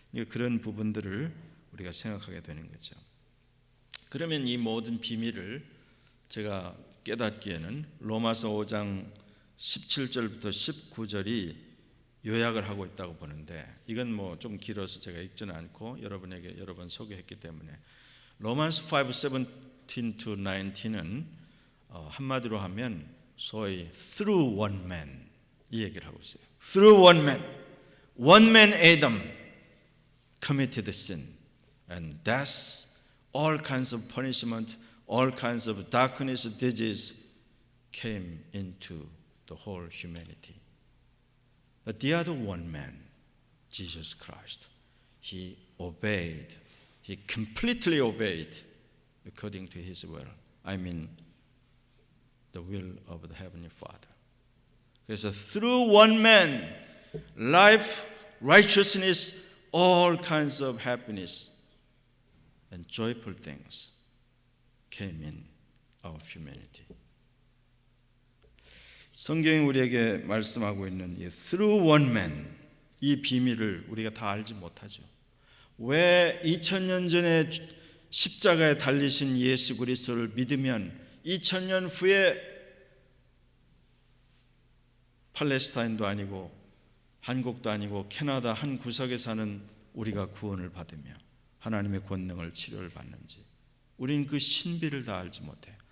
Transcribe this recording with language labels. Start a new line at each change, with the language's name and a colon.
Korean: 그런 부분들을 우리가 생각하게 되는 거죠. 그러면 이 모든 비밀을 제가 깨닫기에는 로마서 5장 17절부터 19절이 요약을 하고 있다고 보는데, 이건 뭐 좀 길어서 제가 읽지는 않고 여러분에게 여러 번 소개했기 때문에 로마서 5:17 to 19은 한마디로 하면 소위
English: through one man
Korean: 이 얘기를 하고 있어요.
English: Through one man Adam committed sin and death, all kinds of punishment, all kinds of darkness, disease came into the whole humanity. But the other one man, Jesus Christ, he obeyed, he completely obeyed according to his will. I mean the will of the Heavenly Father.
Korean: 그래서
English: through one man, life, righteousness, all kinds of happiness and joyful things came in our humanity.
Korean: 성경이 우리에게 말씀하고 있는 이
English: through one man,
Korean: 이 비밀을 우리가 다 알지 못하죠. 왜 2000년 전에 십자가에 달리신 예수 그리스도를 믿으면 2000년 후에 팔레스타인도 아니고 한국도 아니고 캐나다 한 구석에 사는 우리가 구원을 받으며 하나님의 권능을 치료를 받는지 우리는 그 신비를 다 알지 못해요.